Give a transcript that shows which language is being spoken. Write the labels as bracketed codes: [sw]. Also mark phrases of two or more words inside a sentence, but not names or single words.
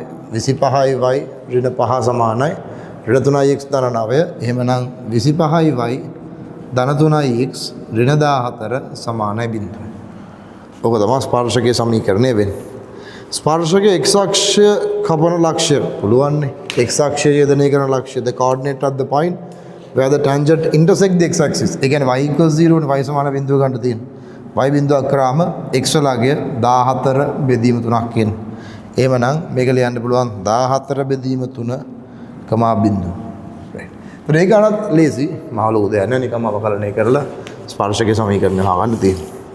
[si] 25යි y ඍණ 5 සමානයි ඍණ 3යි x ධන 9. එහෙමනම් 25යි y ධන 3යි x ඍණ 14 සමානයි බිඳුව. ඔක තමයි ස්පර්ශකයේ සමීකරණය වෙන්නේ. ස්පර්ශකයේ x අක්ෂය කපන ලක්ෂ්‍ය පුළුවන් නේ. x අක්ෂය ඡේදනය කරන ලක්ෂ්‍ය [en] the coordinate at the point where the tangent intersect the x axis. [si] ඒ කියන්නේ y equals 0 නේ y සමාන බිඳුව ගන්න තියෙනවා. y බිඳුවක් කරාම x වලගේ 14 බෙදීම 3ක් එන්නේ. එහෙමනම් මේක ලියන්න පුළුවන් 14 බෙදීම 3 කමා බිඳුව. right. ඒක අනත් ලේසි මහ ලොකු දෙයක් නෑ නිකම්ම අවකලනය කරලා ස්පර්ශකයේ සමීකරණය හොයන්න තියෙනවා.